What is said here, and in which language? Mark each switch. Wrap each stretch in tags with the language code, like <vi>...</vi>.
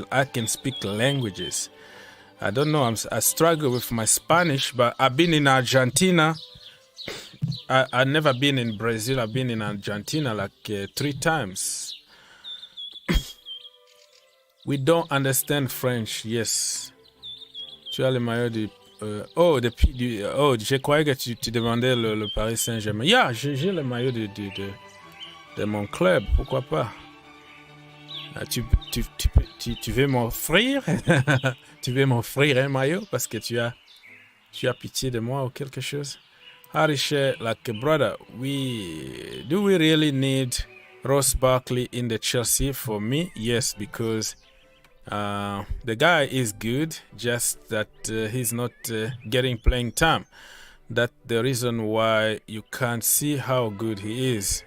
<en>I can speak languages. I don't know. I struggle with my Spanish, but I've been in Argentina. I've never been in Brazil. I've been in Argentina like 3 times. We don't understand French.</en> <fr>Yes. Tu as le maillot du... je croyais que tu demandais le Paris Saint-Germain. Yeah, j'ai le maillot de mon club. Pourquoi pas? Tu veux m'offrir? Tu veux m'offrir un maillot parce que tu as pitié de moi ou quelque chose?</fr> <en>Harish, like a brother, do we really need Ross Barkley in the Chelsea? For me, yes, because the guy is good, just that he's not getting playing time. That's the reason why you can't see how good he is.</en>